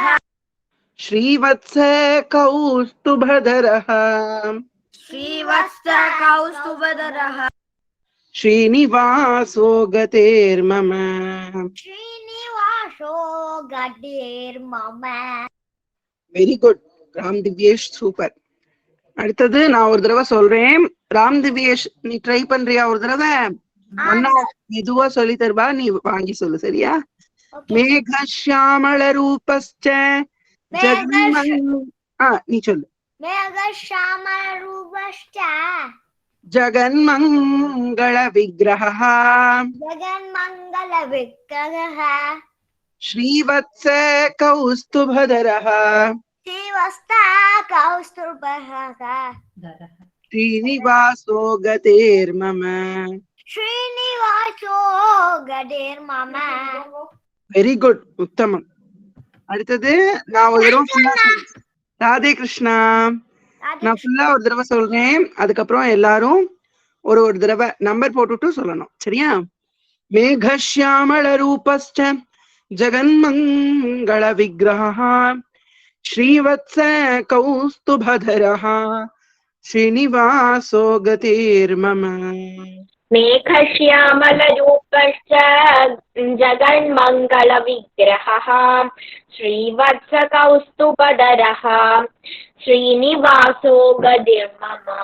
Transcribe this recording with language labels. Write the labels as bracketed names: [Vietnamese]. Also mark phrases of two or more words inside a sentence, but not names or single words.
[Sanskrit] श्रीवत्स कौस्तुभधरः श्रीवत्स कौस्तुभधरः श्रीनिवासो गतिर्मम श्रीनिवासो गतिर्मम [English] very good [Tamil] ராம் திவ்யேஷ், சூப்பர். அடுத்தது நான் ஒரு தடவை சொல்றேன். ராம் திவ்யேஷ், நீ ட்ரை பண்றியா ஒரு தடவை? ஒன்னா மெதுவா சொல்லி தருவா, நீ வாங்கி சொல்லு, சரியா? [Sanskrit] மேகश्यामल रूपश्च [Tamil] நீ சொல்லு. [Sanskrit] मेघश्यामल रूपश्च जगन्मंगल विग्रहः जगन्मंगल विग्रहः श्रीवत्स कौस्तुभधरः श्रीवत्स कौस्तुभधरः श्रीनिवासो गतिर्मम श्रीनिवासो गतिर्मम [English] very good, [Tamil] உத்தமம். அடுத்தது நான் ஒரு தடவை ஃபுல்லா ராதே கிருஷ்ணா, நான் ஃபுல்லா ஒரு தடவை சொல்றேன். அதுக்கப்புறம் எல்லாரும் ஒரு ஒரு தடவை நம்பர் போட்டுட்டு சொல்லணும், சரியா? [Sanskrit] மேகश्यामल रूपश्च जगन्मंगल विग्रहः श्रीवत्स कौस्तुभधरः श्रीनिवासो गतिर्मम मेघश्यामलरूपश्च जगन्मङ्गलविग्रहः श्रीवत्सकौस्तुभधरः श्रीनिवासो गतिर्मम